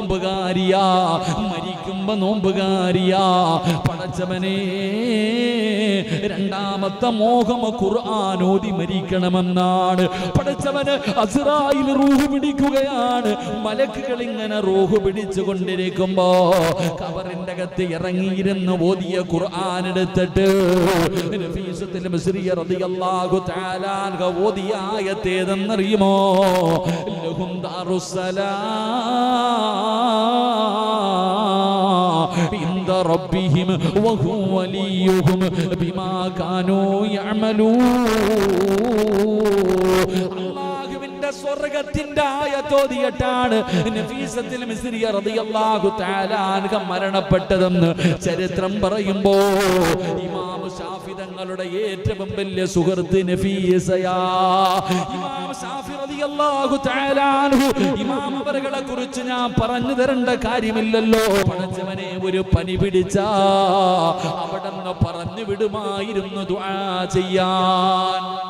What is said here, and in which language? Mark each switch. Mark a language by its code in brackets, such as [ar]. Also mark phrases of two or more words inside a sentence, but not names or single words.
[ml] നോമ്പുകാരിയാ പടച്ചവനെ രണ്ടാമത്തെ മോഹം ഖുർആൻ ഓതി മരിക്കണമെന്നാണ് പടച്ചവന് അസ്റായിൽ റൂഹ് പിടിക്കുകയാണ് മലക്കുകൾ ഇങ്ങനെ റൂഹ് പിടിച്ചുകൊണ്ടിരിക്കുമ്പോ ഖബറിന്റെ അകത്ത് ഇറങ്ങിയിരുന്ന് ഓതിയ ഖുർആൻ എടുത്തിട്ട് നഫീസത്തുൽ മിസ്രിയ [ar] رضي الله تعالى عنها [ml] ഓതിയ ആയത്ത് ഏതെന്നറിയുമോ ലഹും [ar] ദാറുസ്സലാം عند ربهم وهو وليهم بما كانوا يعملون [ml] സ്വർഗ്ഗത്തിന്റെ ആയത്തോതിയിട്ടാണ് നഫീസത്തുൽ മിസ്രിയ [ar] رضي الله تعالى عنها [ml] മരണപ്പെട്ടതെന്ന് ചരിത്രം പറയുമ്പോ ഇമാം ശാഫി തങ്ങളുടെ ഏറ്റവും വലിയ സുഹൃത്ത് നഫീസയാ ഇമാം ശാഫി [ar] رضي الله تعالى عنه [ml] ഇമാം അവരുടെ കുറിച്ച് ഞാൻ പറഞ്ഞു തരേണ്ട കാര്യമില്ലല്ലോ പടച്ചവനെ ഒരു പനി പിടിച്ചാ അവിടെന്ന് പറഞ്ഞു വിടുമായിരുന്നു ദുആ ചെയ്യാൻ